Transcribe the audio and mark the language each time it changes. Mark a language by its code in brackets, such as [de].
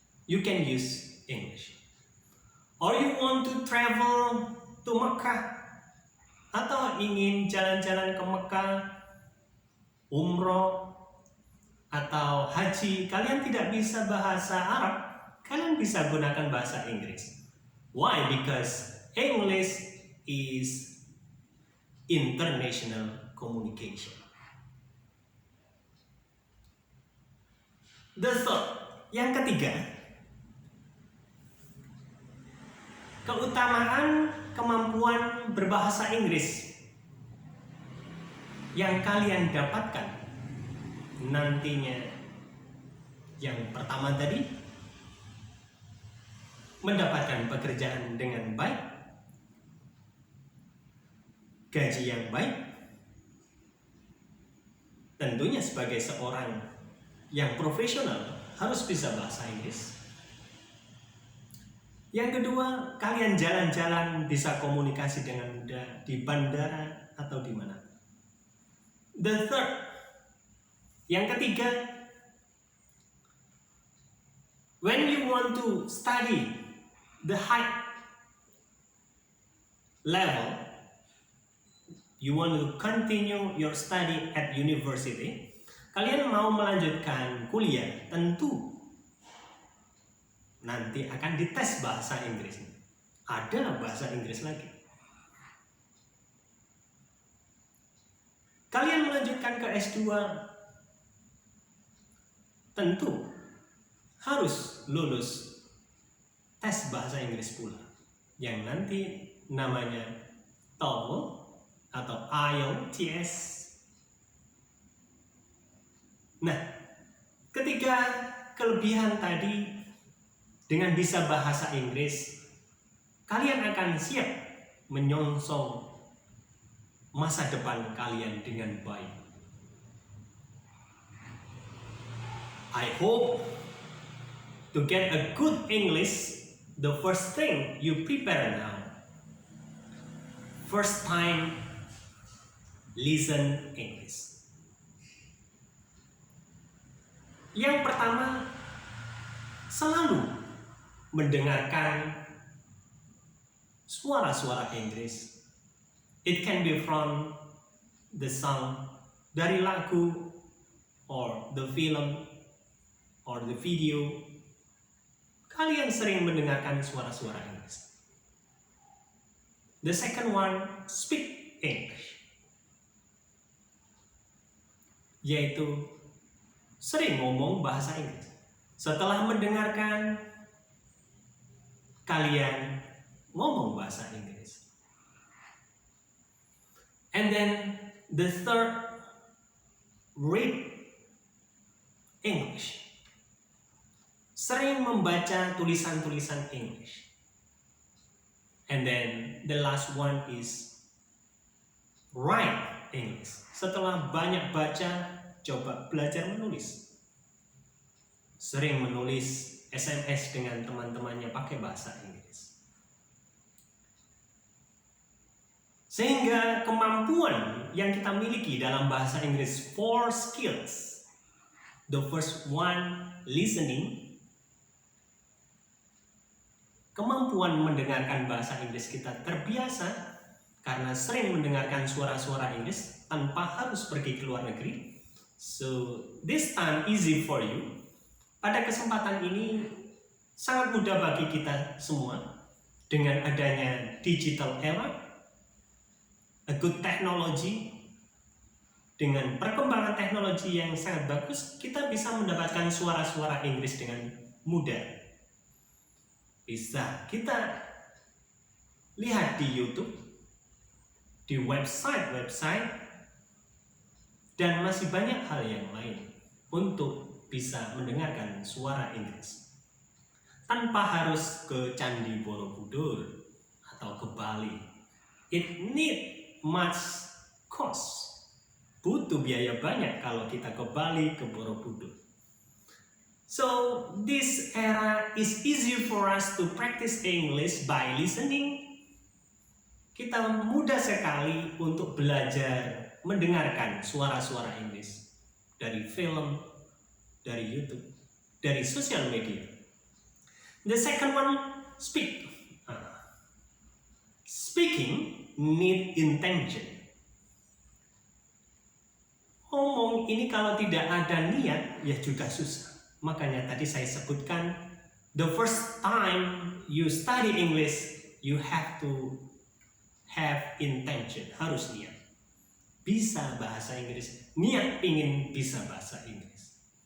[en] You can use English. Or you want to travel to Mekah, [id] atau ingin jalan-jalan ke Mekah, umroh, atau haji, kalian tidak bisa bahasa Arab, kalian bisa gunakan bahasa Inggris. [en] Why? Because English is international communication. The third, [id] yang ketiga, keutamaan kemampuan berbahasa Inggris yang kalian dapatkan nantinya. Yang pertama tadi, mendapatkan pekerjaan dengan baik, gaji yang baik, tentunya sebagai seorang yang profesional harus bisa bahasa Inggris. Yang kedua, kalian jalan-jalan bisa komunikasi dengan mudah di bandara atau di mana. [en] The third, [id] yang ketiga, [en] when you want to study the high level, you want to continue your study at university, [id] Kalian mau melanjutkan kuliah, tentu nanti akan dites bahasa Inggris. Ada bahasa Inggris lagi. Kalian melanjutkan ke S2, tentu harus lulus tes bahasa Inggris pula, yang nanti namanya TOEFL atau IELTS. Nah, ketiga kelebihan tadi, dengan bisa bahasa Inggris, kalian akan siap menyongsong masa depan kalian dengan baik. [en] I hope to get a good English, the first thing you prepare now. First time listen English. [id] Yang pertama, selalu mendengarkan suara-suara Inggris. [en] It can be from the song, [id] dari lagu, [en] or the film, or the video. [id] Kalian sering mendengarkan suara-suara Inggris. [en] The second one, speak English. [id] Yaitu sering ngomong bahasa Inggris. Setelah mendengarkan, kalian ngomong bahasa Inggris. [en] And then the third, read English. [id] Sering membaca tulisan-tulisan English. [en] And then the last one is write English. [id] Setelah banyak baca, coba belajar menulis. Sering menulis SMS dengan teman-temannya pakai bahasa Inggris. Sehingga kemampuan yang kita miliki dalam bahasa Inggris, 4 skills. [en] The first one, listening. [id] Kemampuan mendengarkan bahasa Inggris kita terbiasa karena sering mendengarkan suara-suara Inggris tanpa harus pergi ke luar negeri. [en] So, this time easy for you. [id] Pada kesempatan ini sangat mudah bagi kita semua dengan adanya digital era, [en] a good technology. [id] Dengan perkembangan teknologi yang sangat bagus, kita bisa mendapatkan suara-suara Inggris dengan mudah. Bisa kita lihat di YouTube, di website-website, dan masih banyak hal yang lain untuk bisa mendengarkan suara Inggris. Tanpa harus ke Candi Borobudur atau ke Bali. [en] It need much cost. [id] Butuh biaya banyak kalau kita ke Bali, ke Borobudur. [en] So, this era is easy for us to practice English by listening. [id] Kita mudah sekali untuk belajar mendengarkan suara-suara Inggris dari film, dari YouTube, dari sosial media. [en] The second one, speak. Speaking need intention. [id] Ngomong ini kalau tidak ada niat, ya juga susah. Makanya tadi saya sebutkan, [en] the first time you study English, you have to have intention, [id] harus niat. Bisa bahasa Inggris, niat ingin bisa bahasa Inggris.